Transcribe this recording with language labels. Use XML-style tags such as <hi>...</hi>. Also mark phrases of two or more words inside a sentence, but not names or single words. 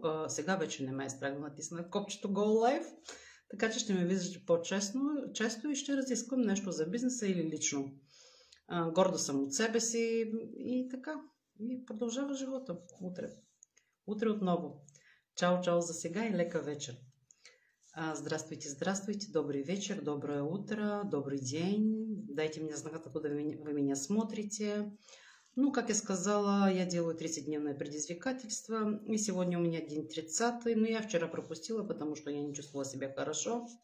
<bg>Сега вече не ме е страх да натисна копчето</bg> <en>Go Live,</en> <bg>така че ще ме виждате по-често и ще разисквам нещо за бизнеса или лично. Горда съм от себе си и така. И продължава живота утре. Утре отново. Чао за сега и лека вечер.</bg> <ru>Здравствуйте, добрый вечер, доброе утро, добрый день. Дайте мне знак, откуда вы меня смотрите. Как я сказала, я делаю 30-дневное предизвикательство. И сегодня у меня день 30-й, но я вчера пропустила, потому что я не чувствовала себя хорошо.</ru>